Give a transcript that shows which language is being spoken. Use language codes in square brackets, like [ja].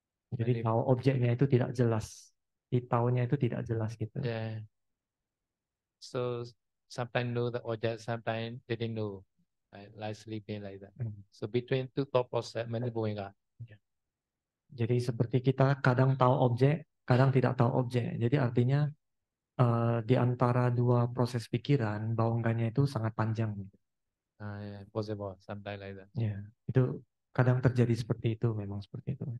[id] Jadi tahu objeknya itu tidak jelas. Tahunya itu tidak jelas gitu. [en] Yeah. So sometimes know the object, sometimes didn't know. Like sleeping like that. So between two thought process, many bawanga. [id] Jadi seperti kita kadang tahu objek, kadang tidak tahu objek. Jadi artinya di antara dua proses pikiran, bawangganya itu sangat panjang. [en] Yeah, possible, something like that. [id] Ya, itu kadang terjadi seperti itu, memang seperti itu.